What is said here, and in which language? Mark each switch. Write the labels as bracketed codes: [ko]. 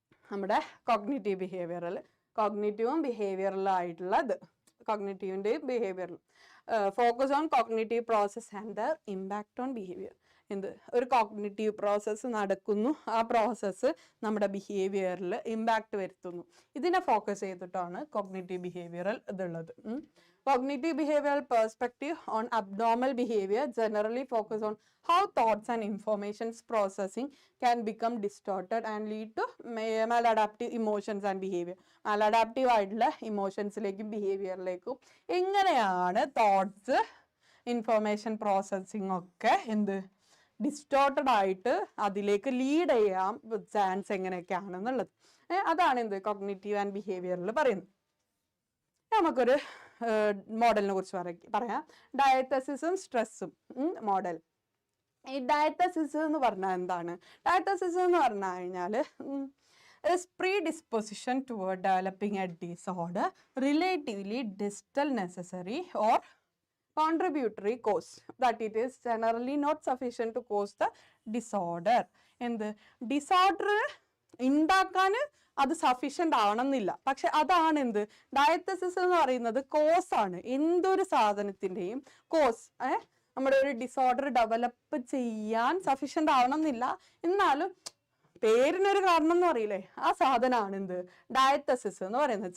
[ml] നമ്മുടെ cognitive behavioural, കോഗ്നിറ്റീവും ബിഹേവിയറലും ആയിട്ടുള്ളത്, കോഗ്നിറ്റീവിൻ്റെയും ബിഹേവിയറലും [en] Focus on cognitive process and the impact on behaviour. [ml] എന്ത് ഒരു കോഗ്നിറ്റീവ് പ്രോസസ്സ് നടക്കുന്നു, ആ പ്രോസസ്സ് നമ്മുടെ ബിഹേവിയറിൽ ഇമ്പാക്ട് വരുത്തുന്നു. ഇതിനെ ഫോക്കസ് ചെയ്തിട്ടാണ് കോഗ്നിറ്റീവ് ബിഹേവിയറൽ ഇതുള്ളത്. [en] Cognitive behavioral perspective on abnormal behavior generally focus on how thoughts and informations processing can become distorted and lead to maladaptive emotions and behavior. [ml] Maladaptive ആയിട്ടുള്ള ഇമോഷൻസിലേക്കും ബിഹേവിയറിലേക്കും എങ്ങനെയാണ് thoughts, information processing ഒക്കെ എന്ത് distorted ആയിട്ട് അതിലേക്ക് lead ചെയ്യാൻ chance എങ്ങനെയൊക്കെയാണെന്നുള്ളത്. അതാണ് എന്ത് cognitive and ബിഹേവിയറിൽ പറയുന്നത്. നമുക്കൊരു മോഡലിനെ കുറിച്ച് പറയാം. ഡയത്തസിസും സ്ട്രെസ്സും മോഡൽ. ഈ ഡയത്തസിസ് എന്ന് പറഞ്ഞാൽ എന്താണ്? ഡയത്തസിസ് എന്ന് പറഞ്ഞു കഴിഞ്ഞാൽ [en] predisposition toward developing a disorder relatively distal necessary or contributory cause that it is generally not sufficient to cause the disorder. [ml] എന്ത് ഡിസോർഡർ ഉണ്ടാക്കാൻ അത് സഫീഷ്യൻ്റ് ആവണമെന്നില്ല, പക്ഷെ അതാണ് എന്ത് ഡയത്തസിസ് എന്ന് പറയുന്നത് കോസാണ്. എന്തൊരു സാധനത്തിൻ്റെയും കോസ് നമ്മുടെ ഒരു ഡിസോർഡർ ഡെവലപ്പ് ചെയ്യാൻ സഫീഷ്യൻ്റ് ആവണമെന്നില്ല, എന്നാലും പേരിനൊരു കാരണം എന്ന് പറയില്ലേ, ആ സാധനമാണ് എന്ത് ഡയത്തസിസ് എന്ന് പറയുന്നത്.